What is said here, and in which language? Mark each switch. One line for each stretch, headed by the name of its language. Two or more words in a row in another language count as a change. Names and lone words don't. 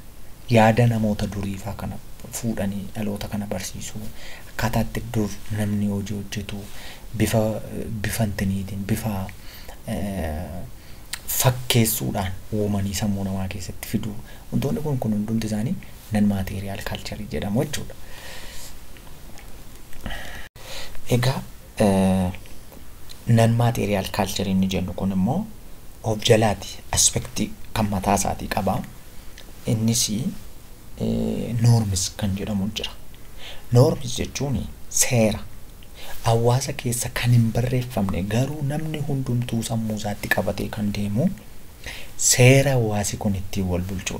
Oromo: Yaada namoota duriifaa kana fuudhanii dhaloota kana barsiisuu, akkaataa itti dur namni hojii hojjetu bifa intiniitiin, bifa fakkeessuudhaan uumanii sammuu namaa keessatti fiduu. Wantoonni kun hundumti isaanii
English: non material culture
Oromo: jedhamu jechuudha. Egaa
English: non material culture
Oromo: inni jennu kun immoo of jalaati aspektii kan mataa isaatii qaba. Innis norms kan jedhamu jira. Norms jechuun seera hawaasa keessa kan hin barreeffamne garuu namni hundumtuu sammuu isaatti qabatee kan deemu seera hawaasi kun ittiin wal bulchuudha.